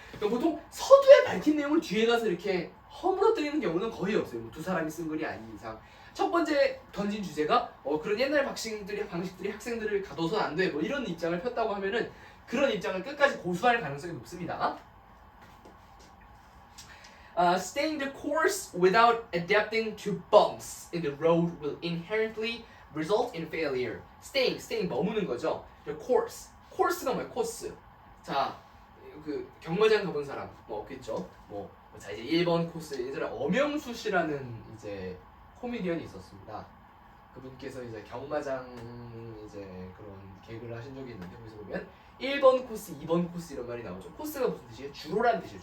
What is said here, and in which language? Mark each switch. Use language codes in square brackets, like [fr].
[ko] 그럼 보통 서두에 밝힌 내용을 뒤에 가서 이렇게 허물어뜨리는 경우는 거의 없어요. 뭐 두 사람이 쓴 글이 아닌 이상. 첫 번째 던진 주제가 그런 옛날 방식들이 학생들을 가둬서는 안 돼. 뭐 이런 입장을 폈다고 하면은 그런 입장을 끝까지 고수할 가능성이 높습니다. [en] Staying the course without adapting to bumps in the road will inherently result in failure. [ko] Staying 머무는 거죠. [en] The course [ko] 가 뭐야? 코스. 자, 그 경마장 가본 사람 뭐 없겠죠. 자 이제 1번 코스 예전에 엄영수 씨라는 이제 코미디언이 있었습니다. 그분께서 이제 경마장 이제 그런 개그를 하신 적이 있는데 거기서 보면 1번 코스, 2번 코스 이런 말이 나오죠. 코스가 무슨 뜻이에요? 주로라는 뜻이에요.